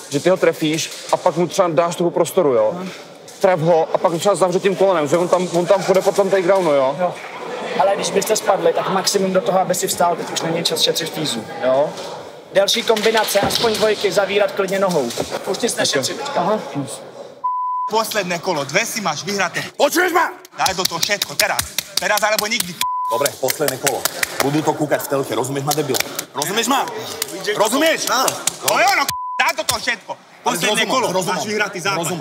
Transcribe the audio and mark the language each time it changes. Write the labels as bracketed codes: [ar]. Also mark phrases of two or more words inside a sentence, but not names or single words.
[cs] Že ty ho trefíš a pak mu třeba dáš toho prostoru, jo? Tref ho a pak třeba zavře tím kolenem, že on tam půjde po tom takedownu, jo? Ale když byste spadli, tak maximum do toho, aby si vstál, teď už není čas šetřit fízu, jo? Další kombinace, aspoň dvojky, zavírat klidně nohou. Už ti nešetřit teďka. Aha. [sk] Posledné kolo, 2 si máš vyhraté. Počuješ ma? Daj do toho všetko, teraz. Teraz alebo nikdy. Dobre, posledné kolo. Budú to kúkať v telke, rozumieš ma, debil? Rozumieš ma? Rozumieš? No je ono, daj do toho všetko. Posledné kolo, máš vyhratý zápas.